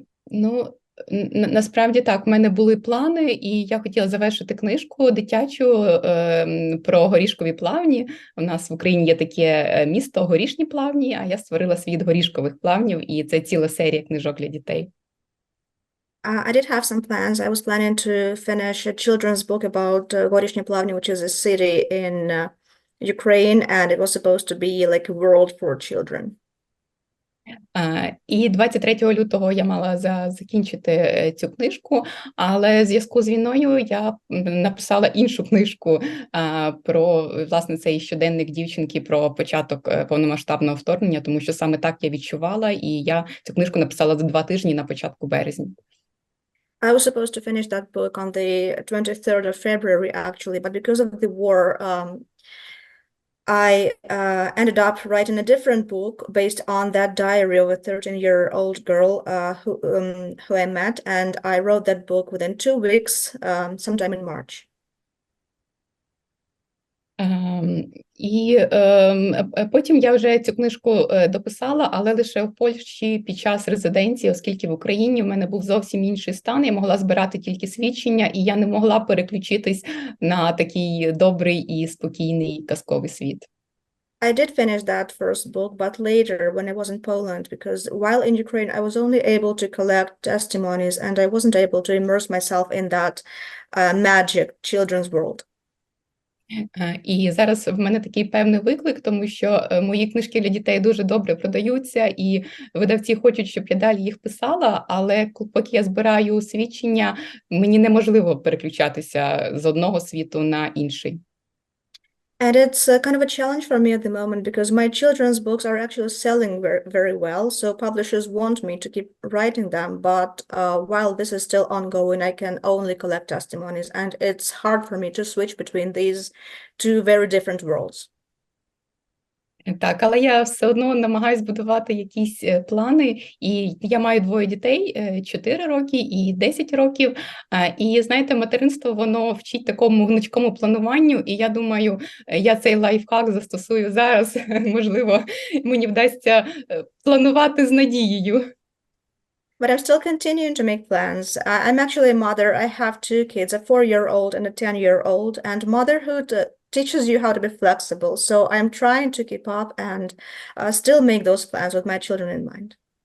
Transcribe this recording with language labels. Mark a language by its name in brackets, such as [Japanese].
[Ukrainian] Ну, насправді так, в мене були плани, і я хотіла завершити книжку дитячу про горішкові плавні. У нас в Україні є таке місто Горішні плавні, а я створила світ горішкових плавнів, і це ціла серія книжок для дітей. [English] I did have some plans. I was planning to finish a children's book about Gorishny Plavny, which is a city in Ukraine, and it was supposed to be like a world for children. [Ukrainian] І 23 лютого я мала закінчити цю книжку, але в зв'язку з війною я написала іншу книжку про, власне, цей щоденник дівчинки про початок повномасштабного вторгнення, тому що саме так я відчувала, і я цю книжку написала за 2 тижні на початку березня. [English] I was supposed to finish that book on the 23rd of February, actually, but because of the war, I ended up writing a different book based on that diary of a 13-year-old girl who I met, and I wrote that book within 2 weeks, sometime in March. [Ukrainian] І потім я вже цю книжку дописала, але лише в Польщі під час резиденції, оскільки в Україні в мене був зовсім інший стан, я могла збирати тільки свідчення, і я не могла переключитись на такий добрий і спокійний казковий світ. [English] I did finish that first book, but later when I was in Poland, because while in Ukraine, I was only able to collect testimonies, and I wasn't able to immerse myself in that magic children's world. [Ukrainian] І зараз в мене такий певний виклик, тому що мої книжки для дітей дуже добре продаються, і видавці хочуть, щоб я далі їх писала, але поки я збираю свідчення, мені неможливо переключатися з одного світу на інший. [English] And it's kind of a challenge for me at the moment because my children's books are actually selling very, very well. So publishers want me to keep writing them. But while this is still ongoing, I can only collect testimonies. And it's hard for me to switch between these two very different worlds. [Ukrainian] Так, але я все одно намагаюсь будувати якісь плани, і я маю двоє дітей, 4 роки і 10 років, і, знаєте, материнство, воно вчить такому гнучкому плануванню, і я думаю, я цей лайфхак застосую зараз, можливо, мені вдасться планувати з надією. [English] But I'm still continuing to make plans. I'm actually a mother. I have 2 kids, a 4-year-old and a 10-year-old, and motherhood teaches you how to be flexible. So I'm trying to keep up and still make those plans with my children in mind.